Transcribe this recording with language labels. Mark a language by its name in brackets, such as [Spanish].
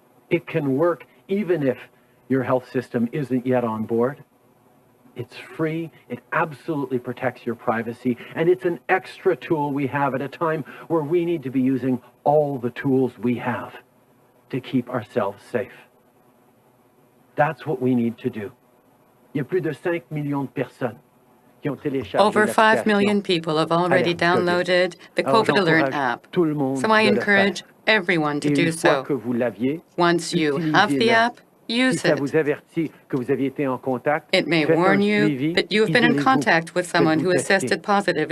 [English] It can work even if your health system isn't yet on board. It's free, it absolutely protects your privacy, and it's an extra tool we have at a time where we need to be using all the tools we have to keep ourselves safe. That's what we need to do. [French] Il y a plus de 5 millions de personnes qui ont téléchargé [English] Over 5 million people have already downloaded the COVID Alert app, so I encourage everyone to do so. Once you have the app, use it. It may warn you that you have been in contact with someone who has tested positive.